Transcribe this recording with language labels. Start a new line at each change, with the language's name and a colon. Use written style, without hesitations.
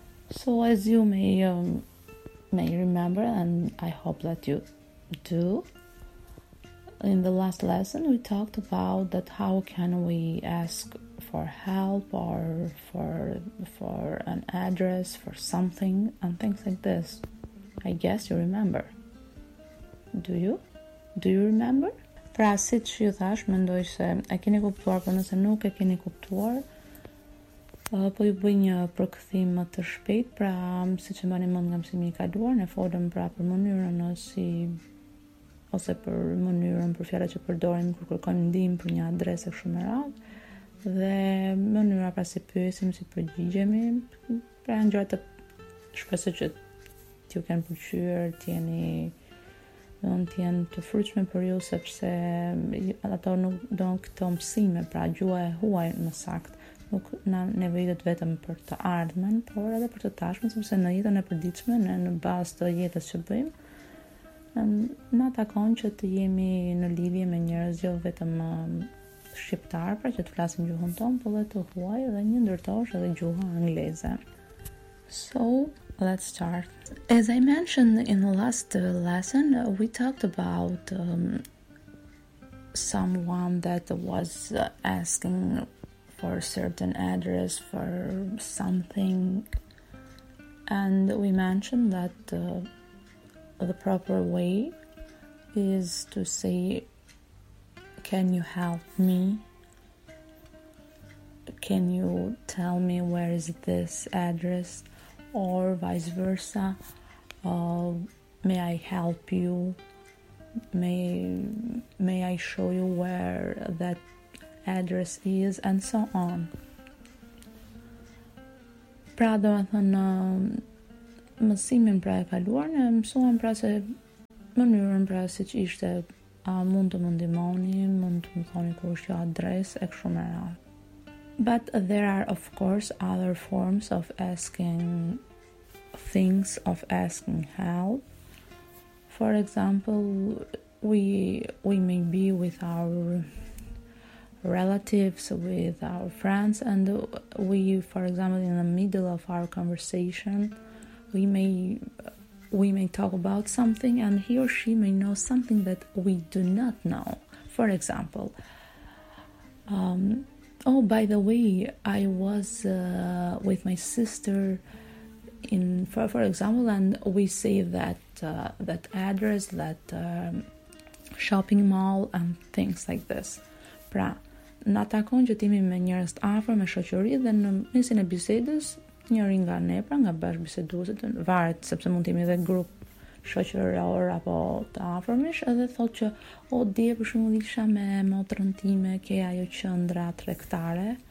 English: So as you may remember, and I hope that you do, in the last lesson we talked about that how can we ask for help or for an address, for something, and things like this. I guess you remember. Do you remember?
Albanian: Pra si që ju thash, mendoj se e keni kuptuar, për nëse nuk e keni kuptuar, po ju bëj një përkthim më të shpejt. Pra si që mbani mend nga mësimi i kaluar, ne folëm pra për mënyrën si ose për mënyrën, për fjalët që përdorim kur kërkojmë ndihmë për një adresë kështu me radhë, dhe mënyra pra si pyesim, si përgjigjemi. Pra janë gjëra të, shpresoj që t'ju kenë pëlqyer, t'jenë të fruqme për ju, sepse ato nuk donë këto mësime, pra gjua e huaj më sakt, nuk na nevojitet vetëm për të ardhmen, por edhe për të tashmen, sepse në jetën e përditshme, në bazë të jetës që bëjmë, na takon që të jemi në lidhje me njerëz jo vetëm shqiptar, pra që të flasim gjuhën tonë, por edhe të huaj, dhe një ndërtosh edhe gjuha angleze.
English: So, let's start. As I mentioned in the last lesson, we talked about someone that was asking for a certain address, for something, and we mentioned that the proper way is to say, can you help me? Can you tell me where is this address? Or vice versa, may I help you? May I show you where that address is? And so on.
Albanian: Pra do më thënë, mësimin pra e kaluar, ne mësuam pra se mënyrën pra se që ishte, a mund të më ndihmoni, mund të më thoni ku është jo adresë, e kështu me radhë.
English: But there are of course other forms of asking things, of asking help. For example, we may be with our relatives, with our friends, and we, for example, in the middle of our conversation, we may talk about something and he or she may know something that we do not know. For example, oh, by the way, I was with my sister in, for example, and we say that address, that shopping mall, and things like this.
Albanian: Pra, na takon që t'jemi me njerëz të afër, me shoqëri, dhe në mesin e bisedës, njëri nga ne, pra nga bashkëbiseduesit, varet, sepse mund të jemi edhe grup shoqëror apo të afërmish, edhe thotë që, o, dje, për shumë isha me motrën time, ke ajo qendra tregtare,